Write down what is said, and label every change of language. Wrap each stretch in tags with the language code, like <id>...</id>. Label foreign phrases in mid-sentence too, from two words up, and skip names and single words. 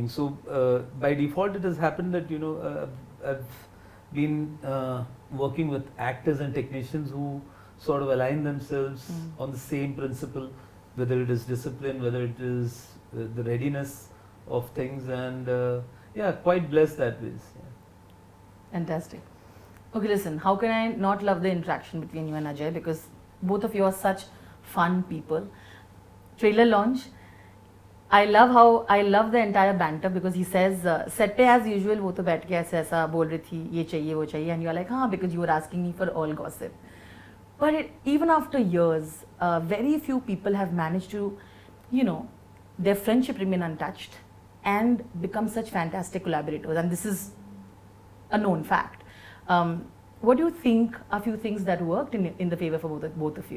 <en>So, by default, it has happened that, you know, I've been working with actors and technicians who sort of align themselves on the same principle, whether it is discipline, whether it is the readiness of things, and yeah, quite blessed that way. Yeah. Fantastic. Okay, listen, how can I not love the interaction between you and Ajay, because both of you are such fun people. Trailer launch, I love the entire banter, because he says,</en> <hi>सेट पे</hi> <en>as usual,</en> <hi>वो तो बैठ के ऐसा बोल रही थी, ये चाहिए, वो चाहिए,</hi> <en>and you're like, हाँ, because you were asking me for all gossip. But even after years, very few people have managed to, you know, their friendship remain untouched and become such fantastic collaborators, and this is a known fact. What do you think are few things that worked in the favor for both of you?</en>